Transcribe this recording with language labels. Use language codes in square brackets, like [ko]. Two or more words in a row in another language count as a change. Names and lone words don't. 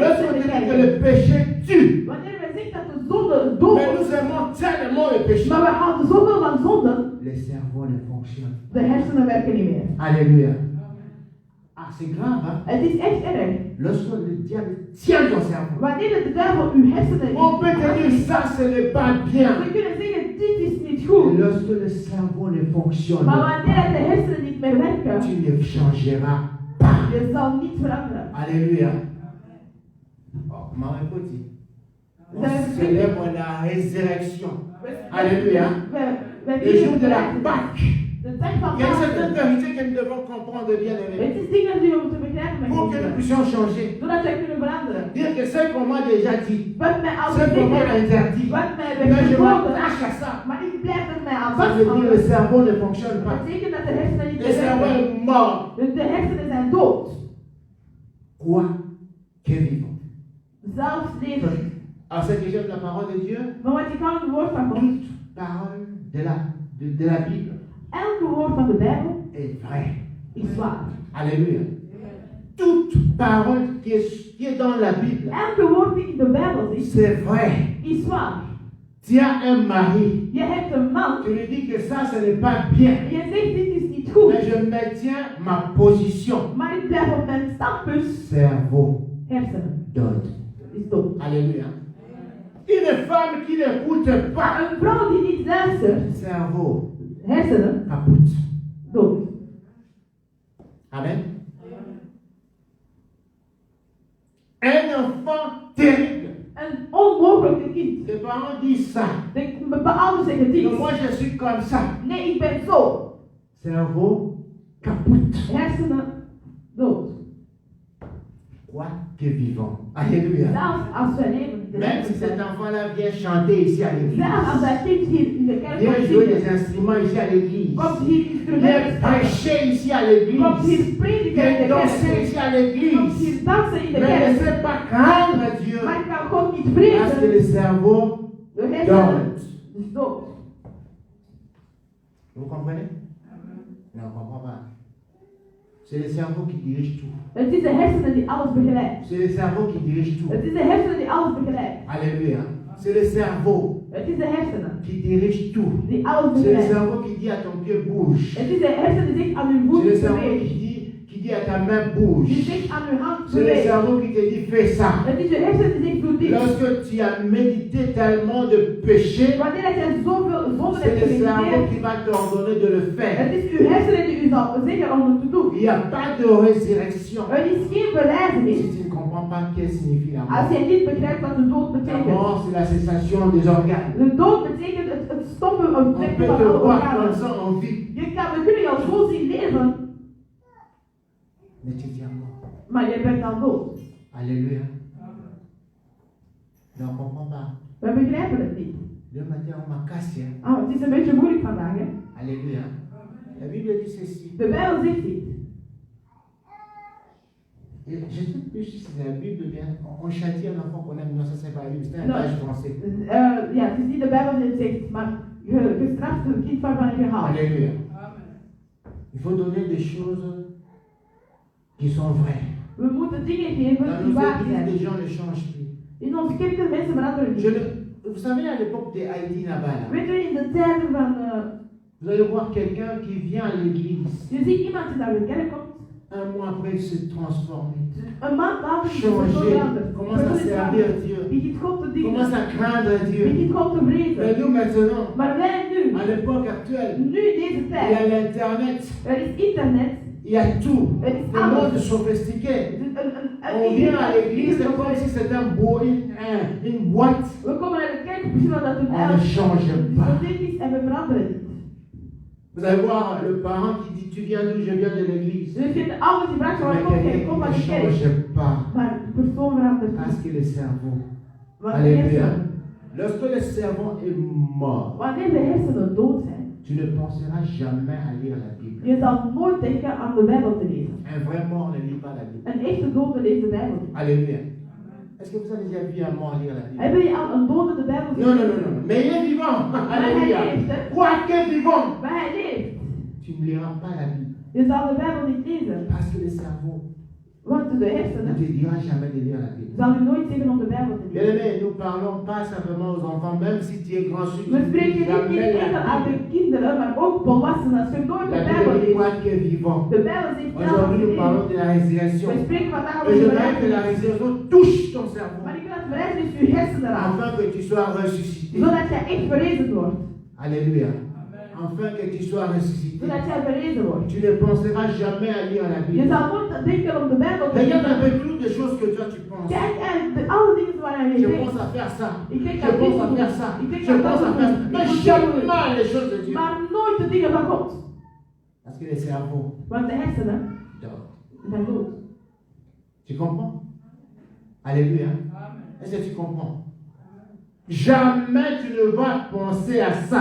[nl] mensen [fr] on [nl] die [fr] dit que [nl] kijken. [fr] le péché tue, [nl] Wanneer wij zeggen dat de zonde dood [fr] mais [nl] is, [fr] nous aimons tellement le péché, [nl] maar we houden zoveel van zonde, [fr] le cerveau ne fonctionne. [nl] de hersenen werken niet meer. [fr] Alléluia. Ah, c'est grave, hein? [nl] Het is echt erg. [fr] Lorsque le diable tient ton cerveau, [nl] Wanneer de duivel uw hersenen [fr] on peut te dire ça, ce n'est pas bien. [nl] we kunnen zeggen, dit is niet [fr] Et [nl] goed. [fr] lorsque le cerveau ne fonctionne [nl] Maar [fr] pas, [nl] wanneer de hersenen niet meer werken, [fr] tu ne changeras pas. [nl] je zal niet veranderen. [fr] Alléluia. Oh, maman petit. On célèbre la résurrection. Alléluia. [nl] We [fr] Le jour de la [nl] vieren [fr] Pâque. [nl] de dag van [fr] Il y a certaines [nl] Pasen. [fr] vérités que nous devons comprendre bien, aimés, [nl] Het is dingen die we moeten begrijpen met [fr] pour que nous [nl] kinderen, [fr] puissions changer. [nl] zodat wij kunnen veranderen. [fr] Dire que ce qu'on m'a déjà dit, [nl] Wat mij al [fr] ce qu'on m'a [nl] gezegd [fr] interdit, [nl] wat mij [fr] mais [nl] werd [fr] je [nl] geboden, [fr] m'attache à ça. [nl] maar ik blijf er mij aan [fr] Ça veut dire que le [nl] vasthouden. [fr] cerveau ne fonctionne [nl] Dat [fr] pas. [nl] betekent dat de hersenen niet [fr] Le [nl] meer [fr] cerveau [nl] werken. [fr] est mort. [nl] Dus de hersenen zijn dood. [fr] Quoi que vivant. [nl] Zelfs leven. [fr] Alors, ce que j'aime la parole de Dieu, [nl] Maar wat ik kan het woord van God, [fr] toute parole de la Bible [nl] elke woord van de Bijbel [fr] est vraie. [nl] is waar. [fr] Alléluia. Toute parole qui est dans la Bible, [nl] Elke woord die in de Bijbel zit, [fr] c'est vrai. [nl] is waar. [fr] Tu as un mari, [nl] Je hebt een man [fr] tu lui dis que ça, ce n'est pas bien. [nl] en je zegt dit is niet goed, [fr] Mais je maintiens ma position. [nl] maar ik blijf op mijn standpunt. [fr] Cerveau [nl] Hersenen dood. is dood. [fr] Alléluia. Une femme qui n'écoute pas, [nl] Een vrouw die niet luistert, [fr] cerveau [nl] hersenen, [fr] kaput. [nl] dood. [fr] Amen. Un enfant terrible. [nl] Een onmogelijke kind. [fr] Les parents disent ça. [nl] De ouders zeggen dit. [fr] Mais moi, je suis comme ça. [nl] Nee, ik ben zo. [fr] Cerveau kaput. [nl] Hersenen, dood. [fr] Quoi que vivant. Alléluia. [nl] Zelfs als wij leven, de [fr] Même si [nl] hersenen [fr] cet [nl] zijn. [fr] enfant-là vient chanter ici à l'église, [nl] Zelfs als dat kind hier in de kerk [fr] vient [nl] komt [fr] jouer [nl] zingen, [fr] des instruments ici à l'église, [nl] komt hier [fr] vient [nl] instrumenten spelen, [fr] prêcher ici à [nl] komt [fr] l'église, [nl] hier prediken in [fr] vient [nl] de [fr] danser [nl] kerk, [fr] ici à [nl] komt [fr] l'église, [nl] hier dansen in de [fr] mais ne [nl] kerk. [fr] sait pas craindre Dieu [nl] Maar ik kan God niet [fr] parce que [nl] vrezen. [fr] le cerveau [nl] De hersenen [fr] dort. [nl] is dood. [fr] Vous comprenez? Non, on ne comprend pas. C'est le cerveau qui dirige tout. [nl] Het is de hersenen die alles begeleidt. [fr] C'est le cerveau qui dirige tout. [nl] Het is de hersenen die alles begeleidt. [fr] Alléluia. C'est le cerveau [nl] Het is de hersenen [fr] qui dirige tout. [nl] die alles [fr] C'est le [nl] begeleidt. [fr] cerveau qui dit à ton pied bouge. [nl] Het is de hersenen die zegt aan uw [fr] C'est le [nl] voet [fr] cerveau [nl] beweeg. [fr] qui dit à ta main bouge. [nl] Die zegt aan uw hand [fr] C'est le [nl] beweeg. [fr] cerveau qui te dit fais ça. [nl] Het is de hersenen die zegt doe dit. [fr] Lorsque tu as médité tellement de péché, [nl] Wanneer je zoveel zonde [fr] c'est [nl] hebt [fr] le cerveau [nl] gemediteerd, [fr] qui va t'ordonner de le [nl] het [fr] faire. [nl] is uw hersenen die u zal zeggen om het te doen. [fr] Il n'y a pas de résurrection. [nl] Er is geen beleidenis [fr] Si tu ne comprends pas qu'est-ce que signifie la [nl] als [fr] mort. [nl] je niet begrijpt wat de dood [fr] La [nl] betekent. [fr] mort, c'est la cessation des organes. [nl] De dood betekent het stoppen of [fr] On [nl] trekken [fr] peut [nl] van [fr] te [nl] alle [fr] voir comme [nl] organen. [fr] ça en vie, [nl] We kunnen jou zo zien leven, [fr] mais tu es déjà mort. [nl] maar je bent al dood. [fr] Alléluia. Non, on ne comprend pas. [nl] We begrijpen het niet. [fr] Le matin, on m'a cassé. [nl] Oh, het is een beetje moeilijk vandaag, hè? [fr] Alléluia. La Bible dit ceci. [nl] De Bijbel zegt dit. [fr] Et je ne sais plus si c'est la Bible ou bien on châtie un enfant qu'on aime. Non, ça c'est pas la Bible, c'est un Non. page français. [nl] Ja, het is niet de Bijbel die het zegt, maar je straft een kind waarvan je houdt. [fr] Alléluia. Il faut donner des choses qui sont vraies. [nl] We moeten dingen geven [fr] Dans [nl] die [fr] nos [nl] waar [fr] églises, les [nl] zijn. [fr] gens ne changent plus. [nl] In onze kerken mensen veranderen [fr] Je [nl] niet. [fr] ne, Vous savez, à l'époque des Haïti là-bas, [nl] Weet u, in de tijden van... [fr] vous allez voir quelqu'un qui vient à l'église. [nl] je ziet iemand die naar de kerk komt. [fr] Un mois après, il se transforme. [nl] Een maand later is de persoon [fr] Changer. [nl] veranderd. [fr] Commence à servir Dieu. [nl] Begint God te dienen. [fr] Commence à craindre Dieu. [nl] Begint God te [fr] Mais [nl] vrezen. [fr] nous maintenant, [nl] Maar wij nu, [fr] à l'époque actuelle, [nl] nu in deze [fr] il y a [nl] tijd, [fr] l'internet, [nl] er is internet. [fr] il y a tout. [nl] Er is [fr] Le monde [nl] alles. [fr] sophistiqué. On [nl] Een [fr] vient à l'église, c'est comme si c'était une boîte. [nl] We komen naar de kerk, precies wat dat we [fr] On ne change pas. [nl] dit is en we veranderen niet. [fr] Vous allez voir le parent qui dit tu viens d'où? Je viens de l'église. [nl] Dus je vindt de ouders die vragen waar [fr] Mais [nl] komt [fr] quelqu'un [nl] hij, [fr] qui [nl] kom [fr] ne [nl] naar de kerk. [fr] change pas. [nl] Maar de persoon verandert [fr] Parce [nl] niet. [fr] que le cerveau. [nl] Want de [fr] Alléluia. [nl] hersenen, [fr] Lorsque le cerveau est mort, [nl] wanneer de hersenen dood zijn, [fr] tu ne penseras jamais à lire la Bible. [nl] je zal nooit denken aan de Bijbel te lezen. [fr] Un vrai mort ne lit pas la Bible. [nl] Een echte dode leest de Bijbel niet. [fr] Alléluia. Est-ce que vous avez déjà vu un mort lire la Bible? [nl] Hebben je al een dode de Bijbel [fr] Non, non, non, non. Mais il est vivant. Alléluia. Quoique vivant, [nl] Maar hij leeft. [fr] tu ne liras pas la Bible. [nl] Je zal de Bijbel niet lezen. [fr] Parce que le cerveau [nl] Want de [fr] ne [nl] hersenen [fr] te dira jamais de lire la Bible. [nl] zal u nooit zeggen om de Bijbel te [fr] Bien [nl] lezen. [fr] aimé, nous parlons pas simplement aux enfants, même si tu es grand sur [nl] We spreken niet enkel aan de kinderen, maar ook volwassenen. Als je nooit de [fr] La [nl] Bijbel [fr] Bible dit [nl] leest. [fr] quoique vivant. [nl] De Bijbel zegt zelf [fr] Aujourd'hui, nous parlons [nl] dat [fr] de la résurrection. [nl] we spreken vandaag [fr] Et [nl] over [fr] je [nl] de [fr] voudrais que la [nl] verrijzenis. [fr] résurrection touche ton cerveau. [nl] Maar ik wil dat verrijzenis uw hersenen raakt. [fr] Afin que tu sois ressuscité. [nl] Zodat jij echt verrezen wordt. [fr] Alléluia. Afin que tu sois ressuscité. [nl] Zodat jij verrezen wordt. [fr] Tu ne penseras jamais à lire la [nl] Je [fr] Bible. [nl] zal nooit denken om de Bijbel te [fr] Regarde un [nl] lezen. [fr] peu toutes les choses que toi tu penses. [nl] Kijk uit de alle dingen waar je [fr] Je [nl] denkt. [fr] pense à faire ça. [nl] Ik denk [fr] Je [nl] aan dit [fr] pense [nl] te [fr] à [nl] doen. [fr] faire ça. [nl] Ik denk [fr] Je [nl] aan [fr] pense [nl] dat [fr] à [nl] te [fr] faire ça. [nl] doen. [fr] Mais [nl] Ik moet dat doen. [fr] jamais les choses de Dieu. [nl] Maar nooit de dingen van God. [fr] Parce que le cerveau [nl] Want de hersenen [fr] dort. [nl] zijn dood. [fr] Tu comprends? Alléluia. Est-ce que tu comprends? Jamais tu ne vas penser à ça.